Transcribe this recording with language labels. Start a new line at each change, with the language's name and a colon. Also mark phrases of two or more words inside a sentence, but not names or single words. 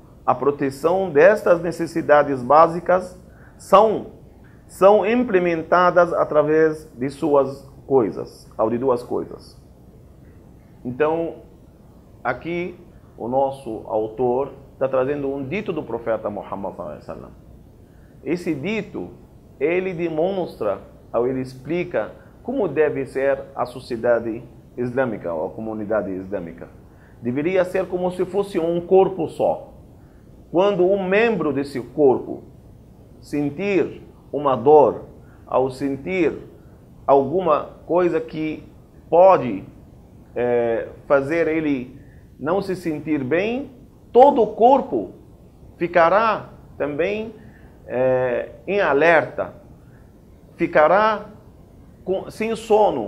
Portuguese: A proteção destas necessidades básicas são implementadas através de duas coisas. Então, aqui o nosso autor está trazendo um dito do profeta Muhammad
Arabic: صلى الله عليه وسلم.
Portuguese: Esse dito, ele demonstra, ou ele explica como deve ser a sociedade islâmica, ou a comunidade islâmica. Deveria ser como se fosse um corpo só. Quando um membro desse corpo sentir uma dor, ao sentir alguma coisa que pode fazer ele não se sentir bem, todo o corpo ficará também em alerta, ficará sem sono.